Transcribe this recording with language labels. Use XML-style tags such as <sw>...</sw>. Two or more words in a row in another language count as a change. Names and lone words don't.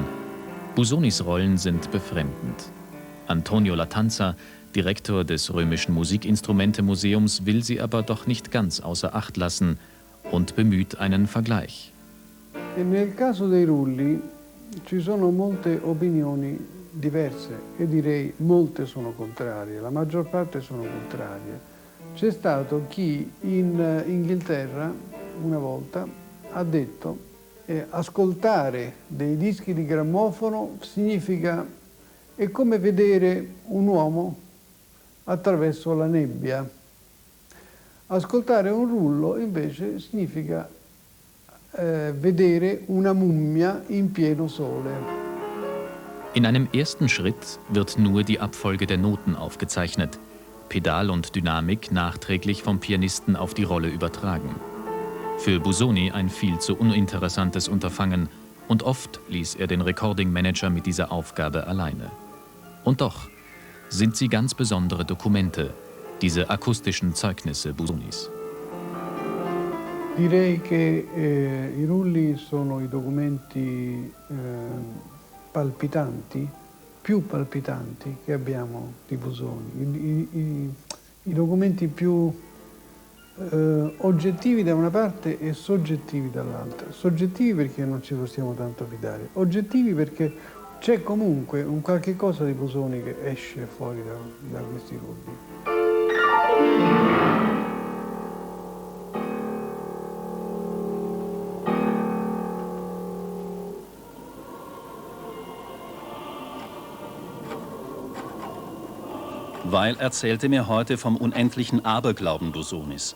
<de>Busonis Rollen sind befremdend. Antonio Latanza, Direktor des Römischen Musikinstrumente-Museums, will sie aber doch nicht ganz außer Acht lassen und bemüht einen Vergleich.</de> <it>Nel caso dei Rulli ci sono molte opinioni diverse e direi molte sono contrarie, la maggior parte sono contrarie. C'è stato chi in Inghilterra una volta ha detto ascoltare dei dischi di grammofono significa è come vedere un uomo attraverso la nebbia. Ascoltare un rullo invece significa vedere una mummia in pieno sole.</it> <de>In einem ersten Schritt wird nur die Abfolge der Noten aufgezeichnet, Pedal und Dynamik nachträglich vom Pianisten auf die Rolle übertragen. Für Busoni ein viel zu uninteressantes Unterfangen und oft ließ er den Recording-Manager mit dieser Aufgabe alleine. Und doch sind sie ganz besondere Dokumente, diese akustischen Zeugnisse Busonis.</de> <it>Direi che i rulli sono i documenti palpitanti, più palpitanti che abbiamo di Busoni, i documenti più oggettivi da una parte e soggettivi dall'altra. Soggettivi perché non ci possiamo tanto fidare, oggettivi perché c'è comunque un qualche cosa di Busoni che esce fuori da questi rulli.</it> <de>Weil erzählte mir heute vom unendlichen Aberglauben Busonis.</de>